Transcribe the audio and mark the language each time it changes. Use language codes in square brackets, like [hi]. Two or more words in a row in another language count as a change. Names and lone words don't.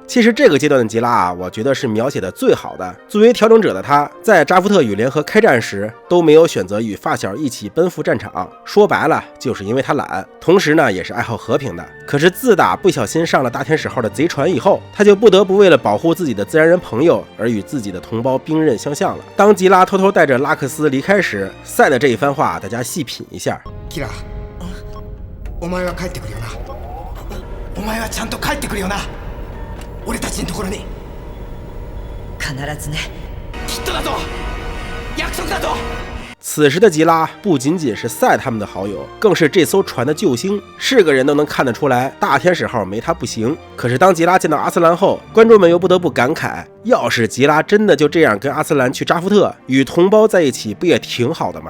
[zh] 其实这个阶段的吉拉我觉得是描写的最好的。作为调整者的他，在扎夫特与联合开战时都没有选择与发小一起奔赴战场，说白了就是因为他懒，同时呢也是爱好和平的。可是自打不小心上了大天使号的贼船以后，他就不得不为了保护自己的自然人朋友而与自己的同胞兵刃相向了。当吉拉偷偷带着拉克斯离开时，赛的这一番话大家细品一下。 [ja] キラ、お前は帰ってくるよな。お前はちゃんと帰ってくるよな。俺たちのところに。必ずね。きっとだぞ。約束だぞ。 [zh] 此时的吉拉不仅仅是赛他们的好友，更是这艘船的救星，是个人都能看得出来大天使号没他不行。可是当吉拉见到阿斯兰后，观众们又不得不感慨，要是吉拉真的就这样跟阿斯兰去扎夫特与同胞在一起，不也挺好的吗？